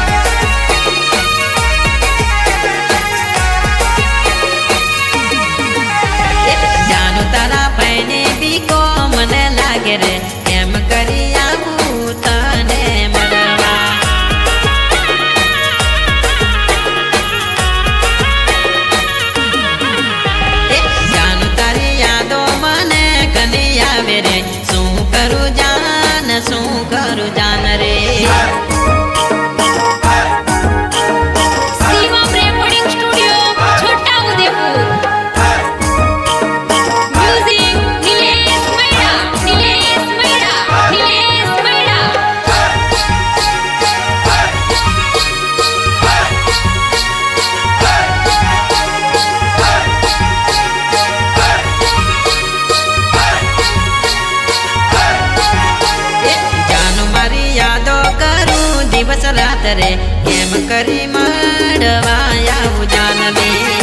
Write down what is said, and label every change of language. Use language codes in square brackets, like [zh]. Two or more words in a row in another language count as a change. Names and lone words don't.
[gu] જાનું તારા ભાઈને બીકો મને લાગે રે કેમ કરી આવું તને મળવા જાનું તારી યાદો મને ઘણી આવે રે શું કરું જાન શું કરું જાન રે [hi] शिवम रेकॉर्डिंग स्टूडियो छोटा उदयपुर म्यूजिक नीलेश मैडा नीलेश मैडा नीलेश मैडा [gu] જાનું મારી યાદો કરું દિવસ રાત રે કેમ કરી મળવા આવું જાનવી